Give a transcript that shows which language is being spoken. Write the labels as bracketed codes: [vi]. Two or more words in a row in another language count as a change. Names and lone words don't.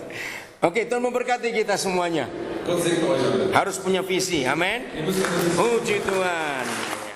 [id] Oke, Tuhan memberkati kita semuanya. [de] Gott segne euch alle. [id] Harus punya visi, amin. [de] Ihr müsst eine Vision [id] Puji Tuhan.